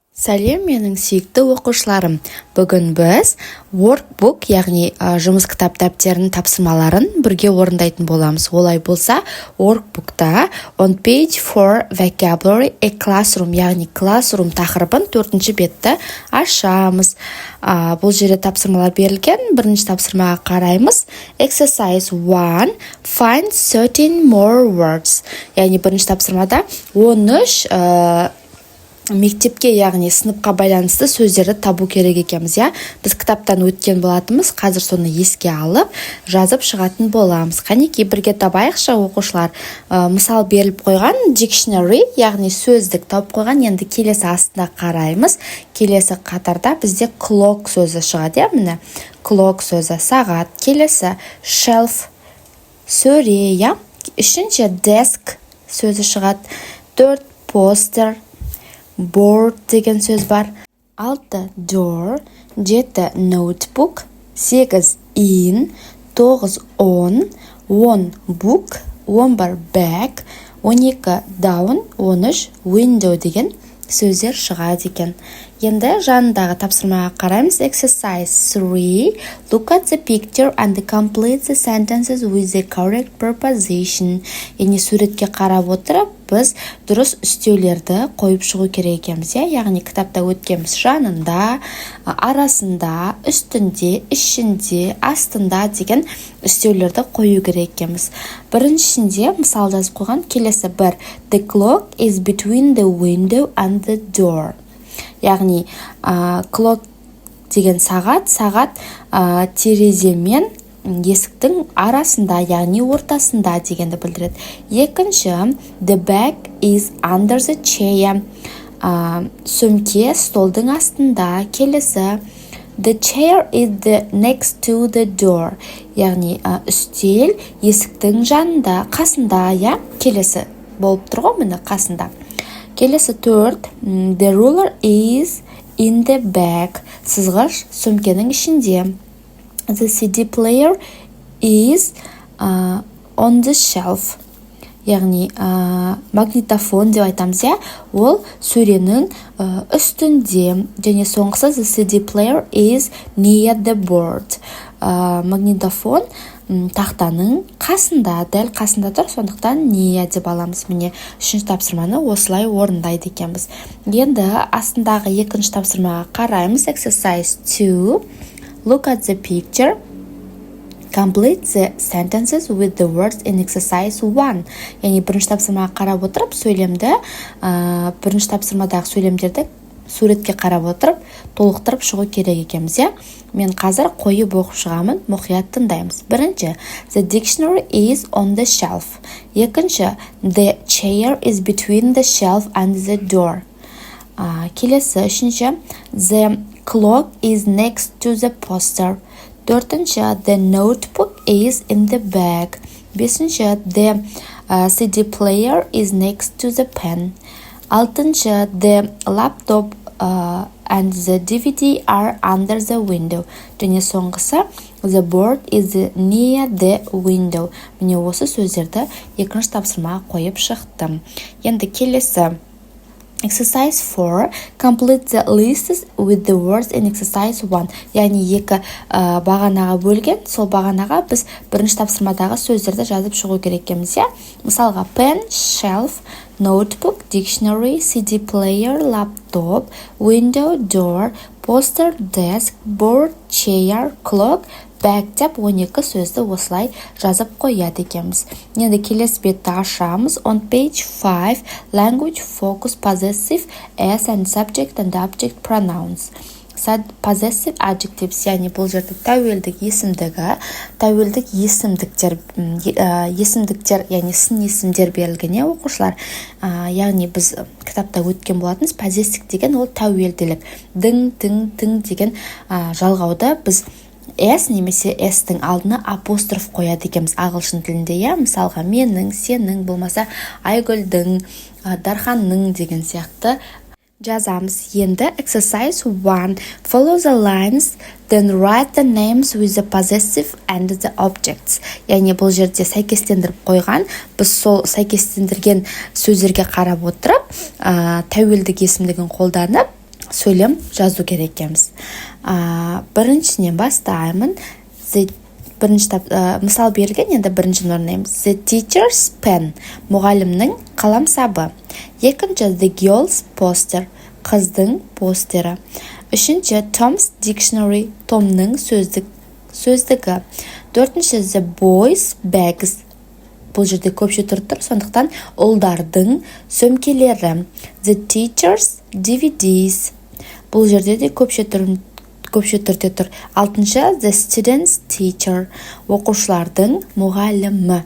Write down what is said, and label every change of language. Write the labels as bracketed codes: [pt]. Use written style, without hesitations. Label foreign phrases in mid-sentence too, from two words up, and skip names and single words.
[kk] Сәлем, менің сүйікті оқушыларым. Бүгін біз workbook, яғни жұмыс кітап дәптерінің тапсырмаларын бірге орындайтын боламыз. Олай болса, [en] workbookта on page 4 vocabulary a classroom, [kk] яғни classroom тақырыбын 4-ші бетті ашамыз. Бұл жерде тапсырмалар берілген. Бірінші тапсырмаға қараймыз. [en] Exercise 1, find 13 more words. [kk] Яғни бірінші тапсырмада 13 мектепке, яғни сыныпқа байланысты сөздерді табу керек екенбіз, Біз кітаптан өткен болатынбыз, қазір соны еске алып, жазып шығатын боламыз. Қанекей бірге табайықшы оқушылар. Мысал беріліп қойған dictionary, яғни сөздік тауып қойған. Енді келесі астына қараймыз. Келесі қатарда бізде clock сөзі шығады, міне. Clock сөзі сағат. Келесі shelf сөре, Үшінші desk сөзі шығады. 4 [en] poster, board [kk] деген сөз бар. 6 door, 7 notebook, 8 in, 9 on, 10 book, 11 bag, 12 down, 13 window деген сөздер шығады екен. Енді жанындағы тапсырмаға қараймыз. [en] Exercise 3. Look at the picture and complete the sentences with the correct preposition. [kk] Яғни суретке қарап отырып, біз дұрыс үстеулерді қойып шығу керек екенбіз, Яғни кітапта өткенбіз жанында, арасында, үстінде, ішінде, астында деген үстеулерді қою керек екенбіз. Біріншісінде мысал жазып қойған. Келесі бір. [en] The clock is between the window and the door. [kk] Яғни clock деген сағат терезе мен есіктің арасында, яғни ортасында дегенді білдіреді. Екінші, [en] the bag is under the chair. [kk] Сөмке столдың астында. Келесі, [en] the chair is next to the door. [kk] Яғни үстел есіктің жанында, қасында, Келесі болып тұр ғой, міне қасында. Келесі 4, [en] the ruler is in the bag. [kk] Сызғыш сөмкенің ішінде. [en] The CD player is on the shelf. [kk] Яғни магнитофон деп айтамыз, Ол сөренің үстінде. Және соңғысы [en] the CD player is near the board. [kk] Магнитофон тақтаның қасында, дәл қасында тұр, сондықтан не деп аламыз. Міне үшінші тапсырманы осылай орындайды екенбіз. Енді астындағы екінші тапсырмаға қараймыз. [en] Exercise 2. Look at the picture. Complete the sentences with the words in exercise 1. [kk] Яғни бірінші тапсырмаға қарап отырып, бірінші тапсырмадағы сөйлемдерді суретке қарап отырып, толықтырып шығу керек екенбіз, Мен қазір қойып оқып шығамын, мұқият тыңдаймыз. Бірінші, [en] the dictionary is on the shelf. Екінші, the chair is between the shelf and the door. [kk] Келесі, үшінші, [en] the clock is next to the poster. Төртінші, the notebook is in the bag. Бесінші, the CD player is next to the pen. Алтыншы, the laptop and the DVD are under the window. [kk] Және соңғысы, [en] the board is near the window. [kk] Міне осы сөздерді екінші тапсырмаға қойып шықтым. Енді келесі. Exercise 4. [en] Complete the lists with the words in exercise 1. [kk] Яғни екі бағанаға бөлген, сол бағанаға біз бірінші тапсырмадағы сөздерді жазып шығу керек екенбіз, Мысалға, [en] pen, shelf, notebook, dictionary, CD player, laptop, window, door, poster, desk, board, chair, clock, bag [kk] деп 12 сөзді осылай жазып қояды екенбіз. Енді келесі бетті ашамыз. [en] On page 5, language, focus, possessive, as and subject and object pronouns. Possessive adjectives, [kk] яғни бұл жерде тәуелдік есімдіктер, яғни сын есімдер берілген, оқушылар. Яғни біз кітапта өткен болатынбыз, possessive деген ол тәуелділік. Дың, тың деген жалғауда біз S немесе S-тің алдына апостроф қояды екенбіз ағылшын тілінде, Мысалға, менің, сенің, болмаса Айгүлдің, Дарханның деген сияқты жазамыз. Енді exercise 1. [en] Follow the lines, then write the names with the possessive and the objects. [kk] Яғни бұл жерде сәйкестендіріп қойған. Біз сол сәйкестендірген сөздерге қарап отырып, тәуелдік есімдігін қолданып, сөйлем жазу керек екенбіз. Біріншіден бастаймын. Мысал берілген, енді біріншіден орындаймыз. [en] The teacher's pen, [kk] мұғалімнің қаламсабы. Екінші, [en] the girl's poster, [kk] қыздың постері. Үшінші, [en] Tom's dictionary, [kk] Томның сөздігі. Төртінші, [en] the boys' bags, [kk] бұл жерде көпше тұр, сондықтан ұлдардың сөмкелері. [en] The teacher's DVDs, [kk] бұл жерде де көпше түрде тұр. Алтыншы, [en] the student's teacher, [kk] оқушылардың мұғалімі.